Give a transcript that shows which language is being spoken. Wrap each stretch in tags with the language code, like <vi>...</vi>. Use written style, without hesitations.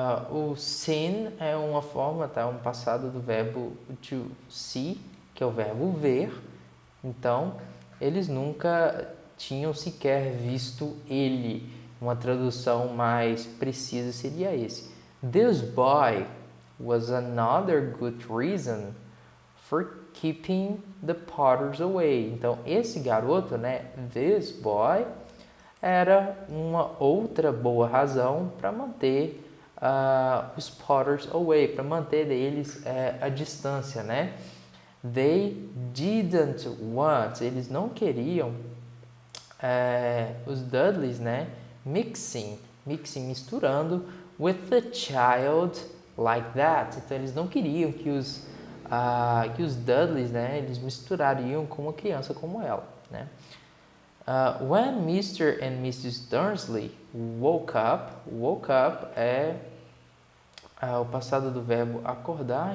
<pt>O seen é uma forma, tá? Um passado do verbo to see, que é o verbo ver. Então, eles nunca tinham sequer visto ele. Uma tradução mais precisa seria esse.</pt> <en>This boy was another good reason for keeping the Potters away.</en> <pt>Então, esse garoto, né,</pt> <en>this boy,</en> <pt>era uma outra boa razão para manter os Potters away, para manter eles à distância, né?</pt> <en>They didn't want,</en> <pt>eles não queriam os Dudleys, né?</pt> <en>Mixing, misturando with the child like that.</en> <pt>Então eles não queriam que os Dudleys, né? Eles misturariam com uma criança como ela, né?</pt> <en>When Mr. and Mrs.</en> <pt>Dursley</pt> <en>woke up</en> <pt>é o passado do verbo acordar.</pt>